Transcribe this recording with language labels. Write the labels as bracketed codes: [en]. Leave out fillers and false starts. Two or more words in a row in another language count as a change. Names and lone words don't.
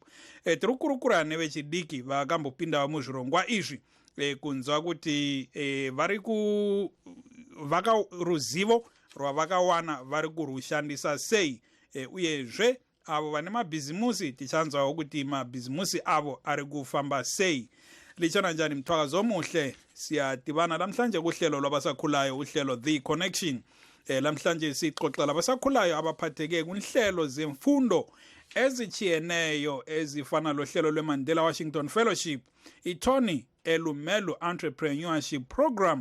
[sn] Tiri kurukura nevechidiki vakambopindawo muzvirongwa izvi kunzwa kuti ruzivo rwavakawana vari kurushandisa sei, uyezve avo vane mabhizimusi tichanzwawo kuti mabhizimusi avo ari kufamba sei. [nd] Lichona njani mthwakazo omuhle, siyadibana lamhlanje kuhlelo lwabasakhulayo, uhlelo The Connection. Lamhlanje sixoxa labasakhulayo abaphatheke kunhlelo zemfundo ezichiyeneyo ezifana lohlelo lweMandela Washington Fellowship, iTony Elumelu Entrepreneurship Program.